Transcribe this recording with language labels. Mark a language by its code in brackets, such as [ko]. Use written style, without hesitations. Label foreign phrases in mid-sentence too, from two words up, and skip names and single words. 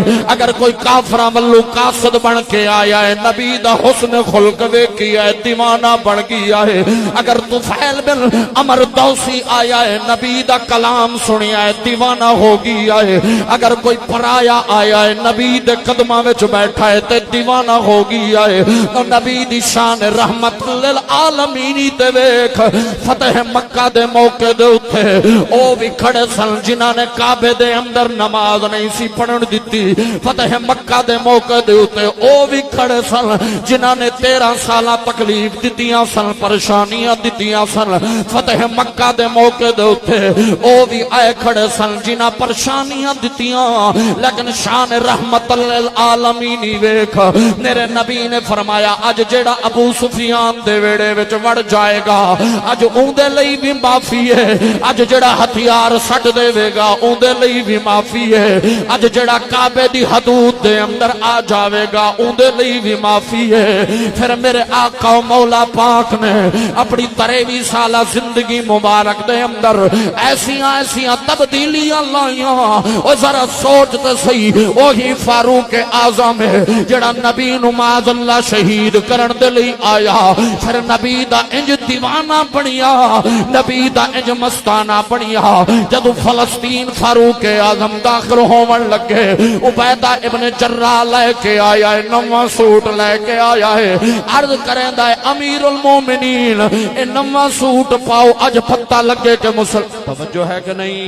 [pa] اگر کوئی کافرہ ملو قاصد بن کے آیا ہے، نبی دا حسن خلق ویکھیا ہے، دیوانہ بن گیا ہے۔ اگر طفیل بن عمر دوسی آیا ہے، نبی دا کلام سنیا ہے، دیوانہ ہو گیا ہے۔ اگر کوئی پرایا آیا ہے، نبی دے قدمہ وچ بیٹھا ہے تے دیوانہ ہو گیا ہے۔ تو نبی دی شان رحمت للعالمین تے ویکھ، فتح مکہ دے موقع دے اٹھے او بھی کھڑے سن جنہاں نے کعبے دے اندر نماز نہیں سی پڑھن دتی، فتح مکہ دے موقع دے اٹھے او بھی کھڑے سن جنہاں نے 13 سالہ تکلیف دتیاں سن، پریشانیاں دتیاں سن، فتح مکہ دے موقع دے اٹھے او بھی آئے کھڑے سن جنہاں پریشانیاں دتیاں، لیکن شان رحمت للعالمین ویکھ۔ میرے نبی نے فرمایا اج جیڑا ابو سفیان دے ویڑے وچ وڑ جائے گا اج اون دے لئی بھی معافی ہے، اج جڑا ہتھیار سٹ دے گا اون دے لئی بھی معافی ہے، اج جڑا کعبے دی حدود دے اندر آ جاوے گا اون دے لئی بھی معافی ہے۔ پھر میرے آقا و مولا پاک نے اپنی 23 سالہ زندگی مبارک دے اندر ایسیاں تبدیلیاں لائیاں، او ذرا سوچ تے صحیح، وہی فاروق اعظم ہے جڑا نبی نو [ar] معاذ اللہ [pa] شہید کرن دے لئی آیا، پھر نبی دا انج دیوانہ بنیا، نبی دا انج مستانہ بنیا۔ جدو فلسطین فاروق اعظم داخل ہون لگے، عبیدہ ابن جراح لے کے آیا ہے، نواں سوٹ لے کے آیا ہے، عرض کریندا ہے امیر المومنین اے نواں سوٹ پاؤ اج پتہ لگے کہ توجہ ہے کہ نہیں؟